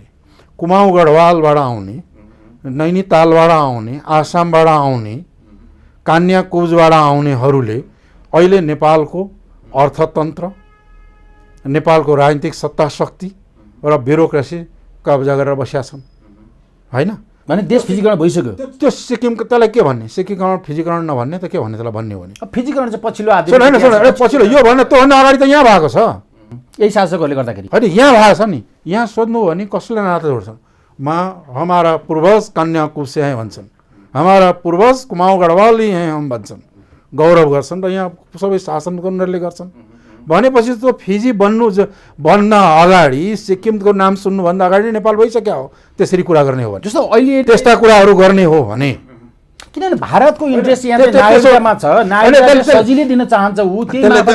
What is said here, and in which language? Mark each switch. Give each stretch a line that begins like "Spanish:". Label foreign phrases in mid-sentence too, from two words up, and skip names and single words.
Nepali: कुमाऊँ गढवालबाट आउने, नैनीतालबाट आउने, आसामबाट आउने, कान्याकुब्जबाट आउनेहरूले अहिले नेपालको अर्थतन्त्र, नेपालको राजनीतिक सत्ता शक्ति र ब्युरोक्रेसी कब्जा गरेर बसेका छन् होइन। भने देश फिजीकरण भइसक्यो। त्यो सिक्किमको त्यसलाई के भन्ने, सिक्किमकरण फिजीकरण नभन्ने त के भन्ने, त्यसलाई भन्ने हो भने फिजीकरण चाहिँ पछिल्लो पछिल्लो यो भन्ने त्योभन्दा अगाडि त यहाँ भएको छ। यही शासकहरूले गर्दाखेरि होइन यहाँ भएको छ नि। यहाँ सोध्नु हो भने कसले नाता जोड्छन्।
Hindi: हमारा पूर्वज कन्याकुब्ज से हैं
Nepali: भन्छन्,
Hindi: हमारा पूर्वज कुमाऊँ गढवाल हैं हम
Nepali: भन्छन्, गौरव गर्छन् र यहाँ सबै शासन गर्नेहरूले गर्छन्। भनेपछि त्यो फिजी बन्न अगाडि सिक्किमको नाम सुन्नुभन्दा अगाडि नेपाल भइसक्यो हो। त्यसरी कुरा गर्ने हो भने, जस्तो अहिले त्यस्ता कुराहरू गर्ने हो भने, किनभने भारतको इन्ट्रेस्ट यहाँ चाहिँ नागरिकतामा छ, नागरिकता सजिलै दिन चाहन्छ ऊ, त्यही मापदण्ड